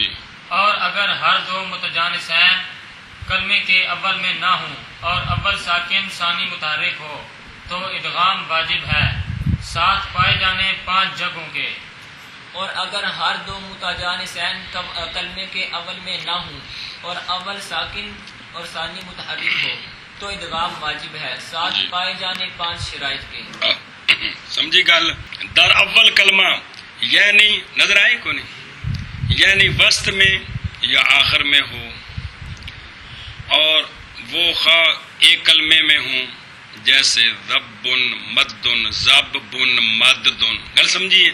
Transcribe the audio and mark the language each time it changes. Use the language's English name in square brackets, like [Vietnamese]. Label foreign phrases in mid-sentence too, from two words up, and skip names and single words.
[Urdu] اور اگر ہر 2 متجانسین کلمے کے اول میں نہ ہوں اور اول ساکن ثانی متحرک ہو تو ادغام واجب ہے ساتھ پائے جانے 5 جگہوں کے. اور اگر ہر 2 متجانسین کلمے کے اول میں نہ ہوں اور اول ساکن اور ثانی متحرک ہو تو ادغام واجب ہے ساتھ پائے جانے 5 شرائط کے. [Punjabi] سمجھی گل؟ [Persian] در اول کلمہ [Urdu] یعنی نظر آئی کو نہیں، یعنی وسط میں یا آخر میں ہو، اور وہ خواہ ایک کلمے میں ہوں جیسے ذبن مدن ضبن مددن. [Punjabi] گل سمجھیے؟